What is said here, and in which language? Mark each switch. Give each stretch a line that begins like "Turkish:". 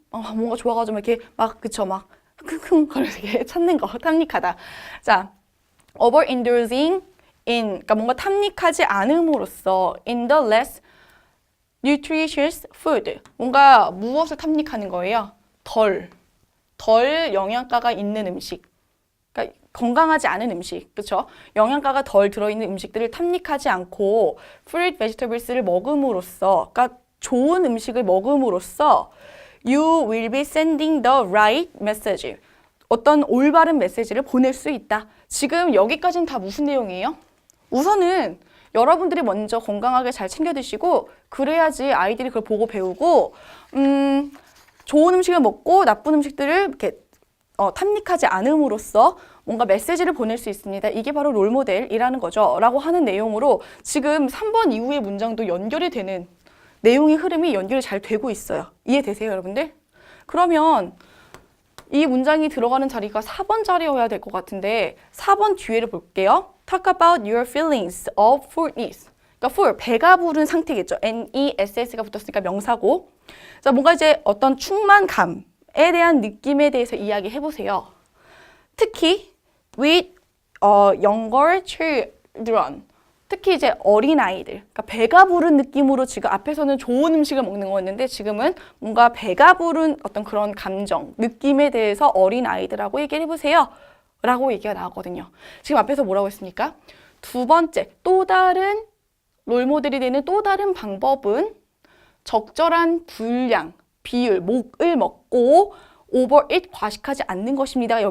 Korean: 뭔가 좋아가지고 이렇게 막 그쵸 막 킁킁 거리게 찾는 거 탐닉하다.
English: 자, overindulging
Korean: 그러니까 뭔가 탐닉하지 않음으로써
English: in the less nutritious food.
Korean: 뭔가 무엇을 탐닉하는 거예요? 덜 영양가가 있는 음식. 그러니까 건강하지 않은 음식, 그렇죠? 영양가가 덜 들어있는 음식들을 탐닉하지 않고 fruit, vegetables를 먹음으로써, 그러니까 좋은 음식을 먹음으로써
English: you will be sending the right message.
Korean: 어떤 올바른 메시지를 보낼 수 있다. 지금 여기까지는 다 무슨 내용이에요? 우선은 여러분들이 먼저 건강하게 잘 챙겨 드시고 그래야지 아이들이 그걸 보고 배우고 좋은 음식을 먹고 나쁜 음식들을 이렇게 탐닉하지 않음으로써 뭔가 메시지를 보낼 수 있습니다. 이게 바로 롤모델이라는 거죠. 라고 하는 내용으로 지금 3번 이후의 문장도 연결이 되는 내용의 흐름이 연결이 잘 되고 있어요. 이해되세요, 여러분들? 그러면 이 문장이 들어가는 자리가 4번 자리여야 될 것 같은데 4번 뒤에를 볼게요.
English: Talk about your feelings of fullness.
Korean: 그러니까 full, 배가 부른 상태겠죠. NESS가 붙었으니까 명사고. 자, 뭔가 이제 어떤 충만감에 대한 느낌에 대해서 이야기해보세요.
English: 특히 with younger children.
Korean: 특히 이제 어린아이들, 그러니까 배가 부른 느낌으로 지금 앞에서는 좋은 음식을 먹는 거였는데 지금은 뭔가 배가 부른 어떤 그런 감정, 느낌에 대해서 어린아이들하고 얘기를 해보세요. 라고 얘기가 나왔거든요. 지금 앞에서 뭐라고 했습니까? 두 번째, 또 다른 롤모델이 되는 또 다른 방법은 적절한 분량, 비율, 목을 먹고 overeat, 과식하지 않는 것입니다.